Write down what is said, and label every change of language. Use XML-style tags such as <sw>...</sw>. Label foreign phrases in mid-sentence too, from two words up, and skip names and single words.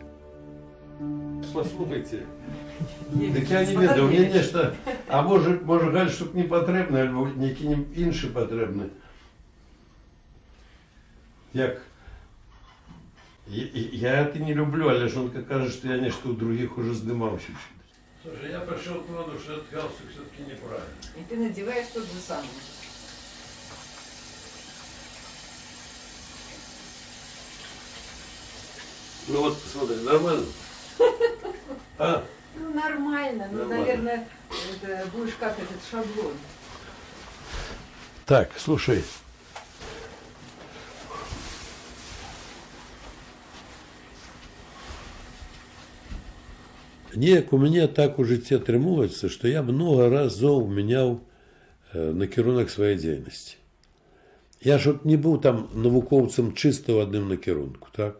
<be>Послухайце. Так я не ведаю, мне нешта, а може гальштук не патрэбны, альбо нейкі іншы патрэбны. Як?</be> <ru>Я это не люблю,</ru> <be>але жонка кажа, што я нешта ў других уже здымаўся.</be> <ru>Слушай, я пришел к выводу, что этот галстук все-таки неправильно. И ты надеваешь тот же самый. Ну вот, посмотри, нормально? А? Ну, нормально. Ну, Нормально. наверное, это будешь как этот шаблон. Так, слушай.</ru> <be>Неяк у мяне так у жыцці атрымоўваецца, што я много разоў мяняў накірунак сваёй дзейнасці. Я ж от не быў там навукоўцам чыста ў адным накірунку, так?</be>